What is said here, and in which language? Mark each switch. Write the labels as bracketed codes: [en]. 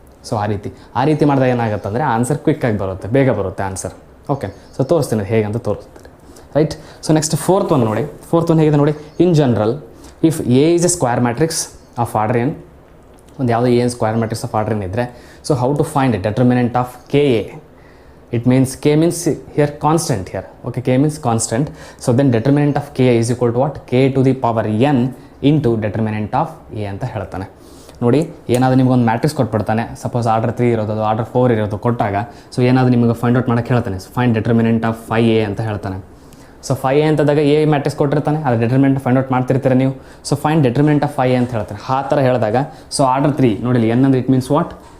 [kn] So ಆ ರೀತಿ ಮಾಡಿದಾಗ ಏನಾಗುತ್ತೆ ಅಂದರೆ ಆನ್ಸರ್ ಕ್ವಿಕ್ಕಾಗಿ ಬರುತ್ತೆ, ಬೇಗ ಬರುತ್ತೆ ಆನ್ಸರ್. ಓಕೆ, ಸೊ ತೋರಿಸ್ತೀನಿ ಹೇಗಂತ ತೋರಿಸ್ತೀನಿ, right? So next fourth one ಹೇಗಿದೆ ನೋಡಿ. [en] in general, if A is a square matrix of order n, [kn] ಒಂದು ಯಾವುದೋ A square matrix of order n ಇದ್ದರೆ, [en] So how to find determinant of KA? It means K means here constant here, okay, K means constant. So then determinant of K is equal to what? K to the power n into determinant of A [kn] ಅಂತ ಹೇಳ್ತಾನೆ. ನೋಡಿ, ಏನಾದರೂ ನಿಮ್ಗೊಂದು matrix ಕೊಟ್ಬಿಡ್ತಾನೆ, suppose order 3 ಇರೋದು, ಅದು order 4 ಇರೋದು ಕೊಟ್ಟಾಗ, so ಏನಾದರೂ ನಿಮಗೆ ಫೈಂಡ್ ಔಟ್ ಮಾಡೋಕ್ಕೆ ಹೇಳ್ತಾನೆ, ಫೈಂಡ್ ಡೆಟರ್ಮಿನೆಂಟ್ ಆಫ್ 5A ಅಂತ ಹೇಳ್ತಾನೆ. ಸೊ 5A ಅಂತದಾಗ A ಮ್ಯಾಟ್ರಿಕ್ಸ್ ಕೊಟ್ಟಿರ್ತಾನೆ, ಅದು ಡೆಟರ್ಮಿನೆಂಟ್ ಫೈಂಡ್ ಔಟ್ ಮಾಡ್ತಿರ್ತೀರ ನೀವು. So find determinant of 5A ಅಂತ ಹೇಳ್ತಾರೆ. ಆ ಥರ ಹೇಳಿದಾಗ, ಸೊ ಆರ್ಡರ್ 3 ನೋಡಿ, n ಅಂದರೆ [en] It means what?